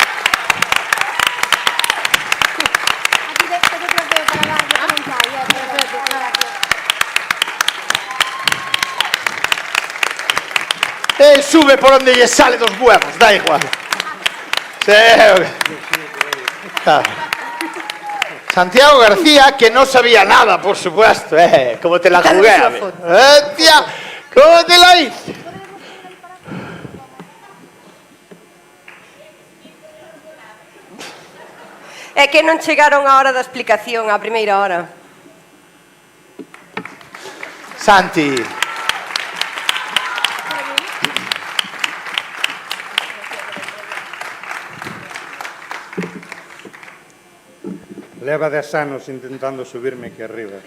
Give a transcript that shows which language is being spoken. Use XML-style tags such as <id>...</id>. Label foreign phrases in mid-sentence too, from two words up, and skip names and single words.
<es>Sube por donde lle sale dos huevos, da igual. Santiago García, que no sabía nada, por supuesto, como te la jugué, tía, ¿cómo te la hice?</es> <gl>É que non chegaron a hora da explicación, a primeira hora. Santi.</gl> <es>Leva 10 anos intentando subirme aquí arriba.</es>